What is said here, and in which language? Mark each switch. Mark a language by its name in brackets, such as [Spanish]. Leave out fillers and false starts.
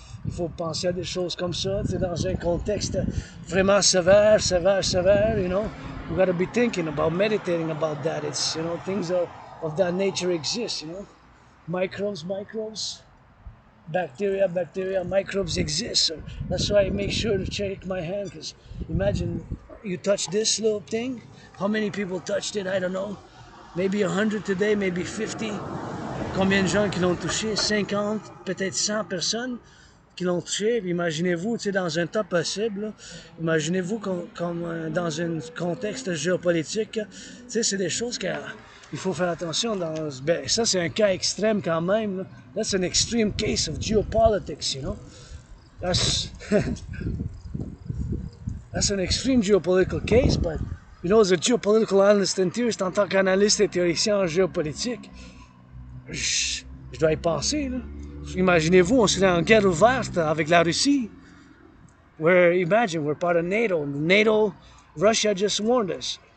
[French] Il faut penser à des choses comme ça, tu sais, dans un contexte vraiment sévère, [English] you know. You gotta be thinking about, meditating about that. It's, you know, things of that nature exist, you know. Microbes, bacteria, microbes exist. So that's why I make sure to check my hand, because imagine you touch this little thing. How many people touched it? I don't know. Maybe 100 today, maybe 50. [French] Combien de gens qui l'ont touché? 50, peut-être 100 personnes qui l'ont touché. Puis imaginez-vous, tu sais, dans un temps possible, là, imaginez-vous comme dans un contexte géopolitique, tu sais, c'est des choses qu'il faut faire attention. Ben, ça, c'est un cas extrême quand même. Là. [English] That's an extreme case of geopolitics, you know. That's an extreme geopolitical case, but, you know, as a geopolitical analyst and theorist, [French] en tant qu'analyste et théoricien en géopolitique, je dois y penser, là. Imaginez-vous, on serait en guerre ouverte avec la Russie. [English] Imagine, we're part of NATO. NATO, Russia just warned us.